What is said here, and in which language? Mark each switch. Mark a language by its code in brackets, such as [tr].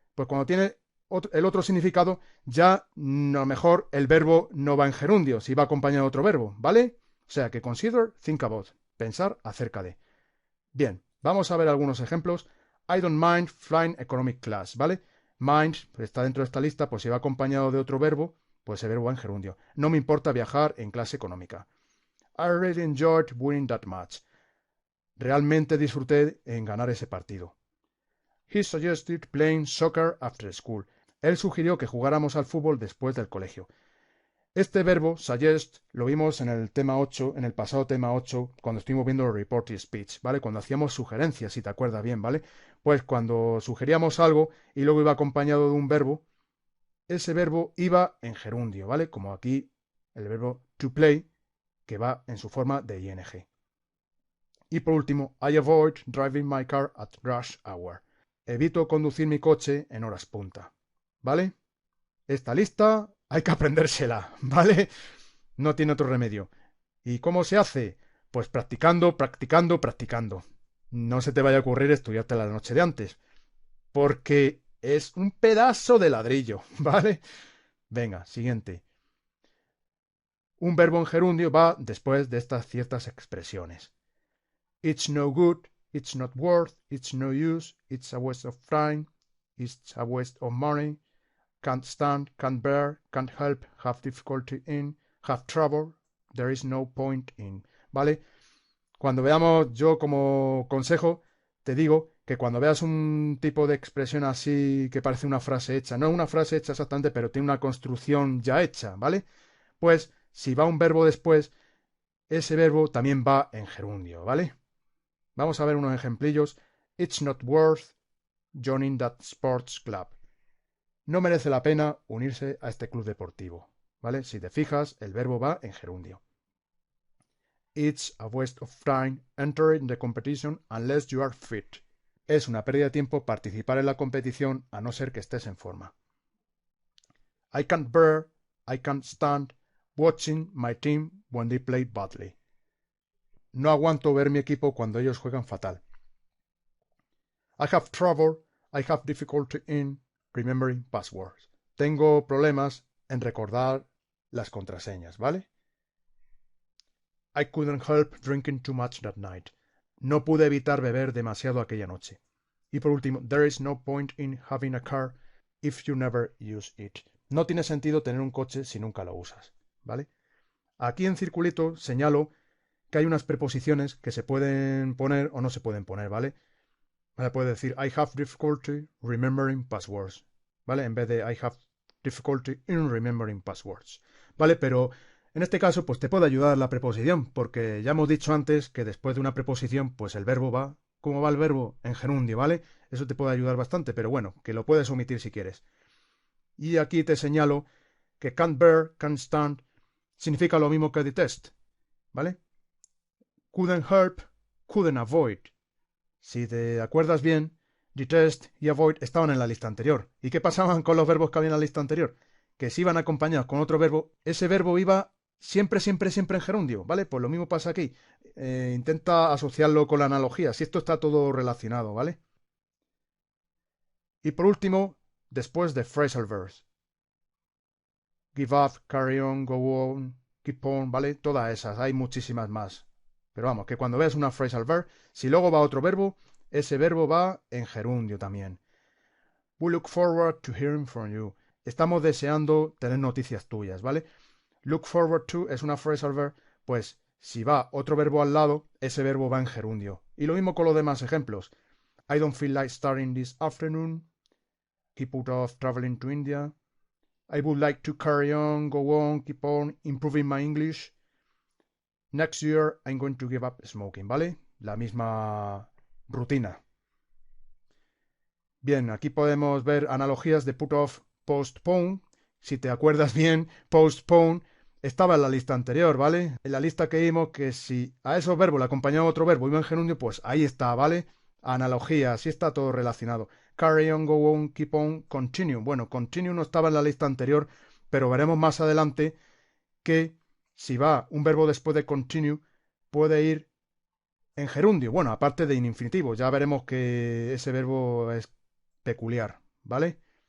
[es] Pues cuando tiene el otro significado, ya a lo mejor el verbo no va en gerundio, si va acompañado de otro verbo, ¿vale? O sea que consider, think about, pensar acerca de. Bien, vamos a ver algunos ejemplos. [en] I don't mind flying economic class, [es] ¿vale? Mind pues, está dentro de esta lista, pues si va acompañado de otro verbo, pues ese verbo va en gerundio. No me importa viajar en clase económica. [en] I really enjoyed winning that match. [es] Realmente disfruté en ganar ese partido. [en] He suggested playing soccer after school. [es] Él sugirió que jugáramos al fútbol después del colegio. Este verbo, suggest, lo vimos en el tema 8, en el pasado tema 8, cuando estuvimos viendo el reported speech, ¿vale? Cuando hacíamos sugerencias, si te acuerdas bien, ¿vale? Pues cuando sugeríamos algo y luego iba acompañado de un verbo, ese verbo iba en gerundio, ¿vale? Como aquí el verbo to play, que va en su forma de ing. Y por último, [en] I avoid driving my car at rush hour. [es] Evito conducir mi coche en horas punta, ¿vale? Esta lista hay que aprendérsela, ¿vale? No tiene otro remedio. ¿Y cómo se hace? Pues practicando, practicando, practicando. No se te vaya a ocurrir estudiarte la noche de antes, porque es un pedazo de ladrillo, ¿vale? Venga, siguiente. Un verbo en gerundio va después de estas ciertas expresiones. [en] It's no good, it's not worth, it's no use, it's a waste of time, it's a waste of money, can't stand, can't bear, can't help, have difficulty in, have trouble, there is no point in. [es] ¿Vale? Cuando veamos, yo como consejo, te digo que cuando veas un tipo de expresión así que parece una frase hecha, no es una frase hecha exactamente, pero tiene una construcción ya hecha, ¿vale? Pues si va un verbo después, ese verbo también va en gerundio, ¿vale? Vamos a ver unos ejemplillos. [en] It's not worth joining that sports club. [es] No merece la pena unirse a este club deportivo, ¿vale? Si te fijas, el verbo va en gerundio. [en] It's a waste of time entering the competition unless you are fit. [es] Es una pérdida de tiempo participar en la competición a no ser que estés en forma. [en] I can't bear, I can't stand watching my team when they play badly. [es] No aguanto ver mi equipo cuando ellos juegan fatal. [en] I have trouble, I have difficulty in remembering passwords. [es] Tengo problemas en recordar las contraseñas, ¿vale? [en] I couldn't help drinking too much that night. [es] No pude evitar beber demasiado aquella noche. Y por último, [en] there is no point in having a car if you never use it. [es] No tiene sentido tener un coche si nunca lo usas, ¿vale? Aquí en circulito señalo que hay unas preposiciones que se pueden poner o no se pueden poner, ¿vale? Puede decir [en] I have difficulty remembering passwords, ¿vale? [es] En vez de [en] I have difficulty in remembering passwords, ¿vale? [es] Pero en este caso, pues te puede ayudar la preposición, porque ya hemos dicho antes que después de una preposición, pues el verbo va, ¿cómo va el verbo? En gerundio, ¿vale? Eso te puede ayudar bastante, pero bueno, que lo puedes omitir si quieres. Y aquí te señalo que can't bear, can't stand, significa lo mismo que detest, ¿vale? [en] Couldn't help, couldn't avoid. [es] Si te acuerdas bien, detest y avoid estaban en la lista anterior. ¿Y qué pasaban con los verbos que había en la lista anterior? Que si iban acompañados con otro verbo, ese verbo iba siempre, siempre, siempre en gerundio, ¿vale? Pues lo mismo pasa aquí. Intenta asociarlo con la analogía, si esto está todo relacionado, ¿vale? Y por último, después de phrasal verbs. Give up, carry on, go on, keep on, ¿vale? Todas esas, hay muchísimas más. Pero vamos, que cuando veas una phrasal verb, si luego va otro verbo, ese verbo va en gerundio también. [en] We look forward to hearing from you. [es] Estamos deseando tener noticias tuyas, ¿vale? Look forward to es una phrasal verb, pues si va otro verbo al lado, ese verbo va en gerundio. Y lo mismo con los demás ejemplos. [en] I don't feel like starting this afternoon. He put off traveling to India. I would like to carry on, go on, keep on improving my English. Next year I'm going to give up smoking, ¿vale? [es] La misma rutina. Bien, aquí podemos ver analogías de put off, postpone. Si te acuerdas bien, postpone estaba en la lista anterior, ¿vale? En la lista que vimos que si a esos verbos le acompañaba otro verbo iba en gerundio, pues ahí está, ¿vale? Analogía, así está todo relacionado. [en] Carry on, go on, keep on, continue. [es] Bueno, continue no estaba en la lista anterior, pero veremos más adelante que si va un verbo después de continue, puede ir en gerundio. Bueno, aparte de infinitivo, ya veremos que ese verbo es peculiar, ¿vale?